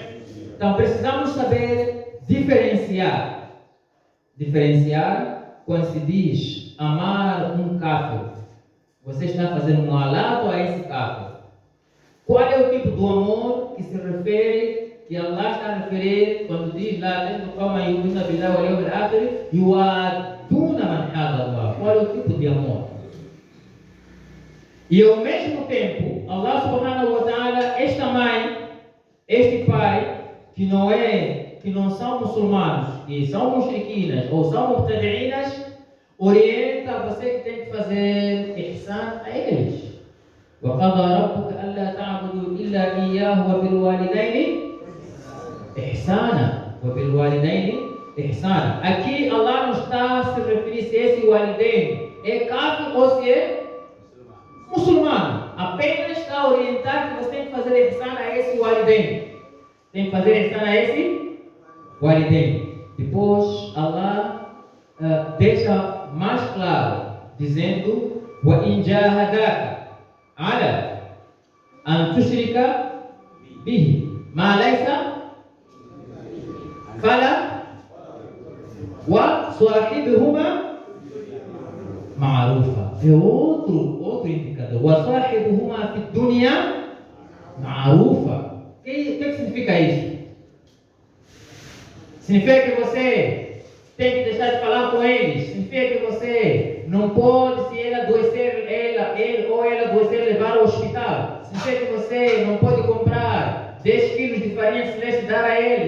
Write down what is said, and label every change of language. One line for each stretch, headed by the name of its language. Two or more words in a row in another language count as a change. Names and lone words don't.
Portuguese: Então precisamos saber diferenciar. Diferenciar quando se diz amar um kafir. Você está fazendo um alato a esse kafir. Qual é o tipo do amor que se refere, que Allah está a referir quando diz lá dentro do
Arabic: قوما يؤمنون بالله واليوم الآخر يوادون من حاد الله?
Portuguese: Qual é o tipo de amor? E ao mesmo tempo,
Arabic: الله سبحانه وتعالى,
Portuguese: esta mãe, este pai, que não são muçulmanos, que são mushriquinas ou são mubtadi'inas, orienta você que tem que fazer ihsan a eles.
Arabic: وَقَضَى رَبُّكَ أَلَّا تَعْبُدُوا إِلَّا إِيَّاهُ وَبِالْوَالِدَيْنِ إِحْسَانًا وَبِالْوَالِدَيْنِ إِحْسَانًا.
Portuguese: Aqui Allah não está a se referir se esse walidain é kafir ou se é muçulmano. Apenas está a orientar que você tem que fazer ihsan a esse walidain. Tem que fazer ihsan a esse walidain. Depois Allah deixa mais claro, dizendo:
Arabic: وَإِنْ جَاهَدَاكَ على أن تشرك به ما ليس فلا وصاحبهما معروفا.
Portuguese: É outro indicador.
Arabic: وصاحبهما في الدنيا معروفا.
Portuguese: O que significa isso? Significa que você tem que deixar de falar com eles. Significa que você não pode, se ele adoecer, ele ou ela adoecer, levar ao hospital. Significa que você não pode comprar 10 quilos de farinha de celeste e dar a ele.